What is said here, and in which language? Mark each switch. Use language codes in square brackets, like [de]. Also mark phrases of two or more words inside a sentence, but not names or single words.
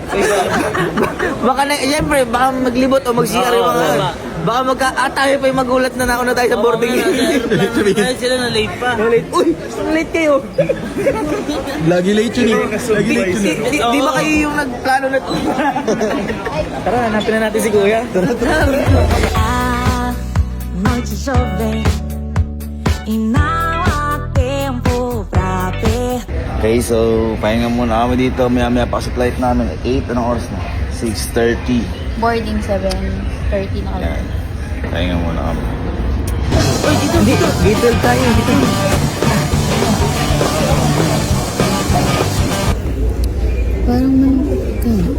[tl] Baka na, siyempre, baka maglibot o mag-CR yung mga. Baka tayo pa yung magulat na nauna tayo sa boarding gate. Dahil sila na late pa. Late. Uy, late kayo. Lagi late yun eh. Lagi late yun eh. Di ba kayo yung nagplano na Tara, hanapin na natin si Kuya. [pt] A noite jovem e não há tempo pra perder. [tl] Okay, so pahinga muna kami dito. Maya-maya pa sa flight namin. 8, anong oras na? 6:30. Boarding 7:30 na kami. Yan. Pahinga muna kami. Uy, dito tayo, dito. Parang malungkot ka.